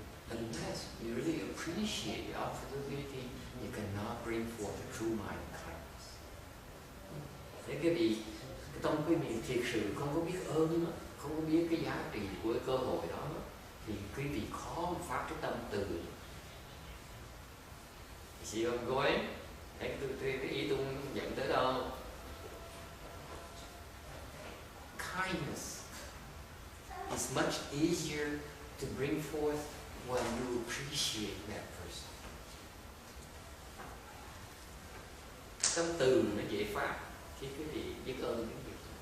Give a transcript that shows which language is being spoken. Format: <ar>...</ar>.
<en>Unless you really appreciate the opportunity, you cannot bring forth a true mind kindness.</en> <vi>Thế cái vị cái tâm quý vị thiệt sự không có biết ơn, không có biết cái giá trị của cái cơ hội đó, thì quý vị khó phát cái tâm từ.</vi> <en>See where I'm going?</en> <vi>Thấy cái ý tôi dẫn tới đâu?</vi> <en>Kindness is much easier to bring forth when you appreciate that person.</en> <vi>Tâm từ nó dễ phát khi quý vị biết ơn cái việc.</vi>